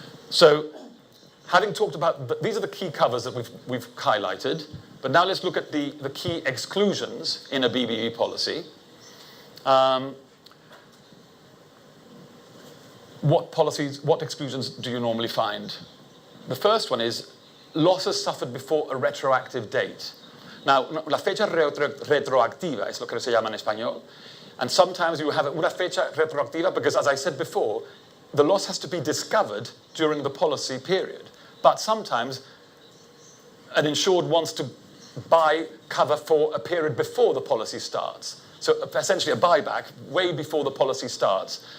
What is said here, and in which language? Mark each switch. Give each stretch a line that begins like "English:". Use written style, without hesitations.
English: So, having talked about, these are the key covers that we've highlighted, but now let's look at the key exclusions in a BBB policy. What exclusions do you normally find? The first one is losses suffered before a retroactive date. Now,
Spanish: la fecha retroactiva es lo que se llama en español.
English: And sometimes you have
Spanish: una fecha retroactiva
English: because, as I said before, the loss has to be discovered during the policy period. But sometimes an insured wants to buy cover for a period before the policy starts. So essentially a buyback way before the policy starts.